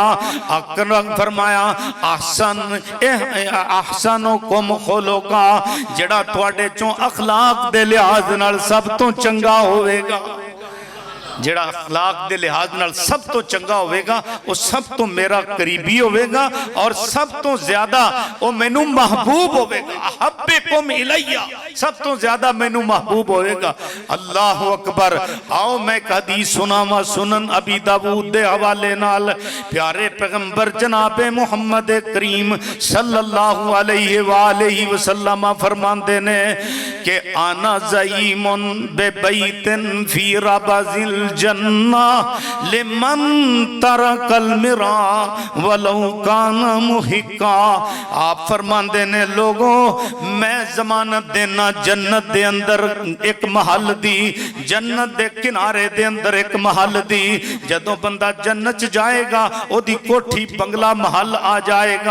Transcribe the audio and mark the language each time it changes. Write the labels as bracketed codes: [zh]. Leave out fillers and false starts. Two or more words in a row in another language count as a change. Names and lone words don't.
[pa] اکرم فرمایا [ar] أحسنكم خلقا, [pa] جیہڑا تہاڈے چوں اخلاق دے لحاظ نال سب توں چنگا ہووے گا، جیہڑا اخلاق دے لحاظ نال سب توں چنگا ہووے گا او سب توں میرا قریبی ہووے گا تے سب توں زیادہ او مینوں محبوب ہووے گا. [ar] أحبكم إلي, [pa] سب توں زیادہ مینوں محبوب ہووے گا. [ar] الله أكبر. [pa] آؤ میں اک حدیث سناواں سنن ابی داؤد دے حوالے نال. پیارے پیغمبر جنابِ محمد کریم [ar] صلى الله عليه وسلم [pa] فرماندے نے کہ [ar] أنا زعيم ببيت في ربض الجنة لمن ترك المراء وإن كان محقا. [pa] آپ فرماندے نے لوکو میں ضمانت دینا جنت دے اندر اک محل دی، جنت دے کنارے دے اندر اک محل دی. جدوں بندہ جنت چ جائے گا اوہدی کوٹھی بنگلہ محل آ جائے گا.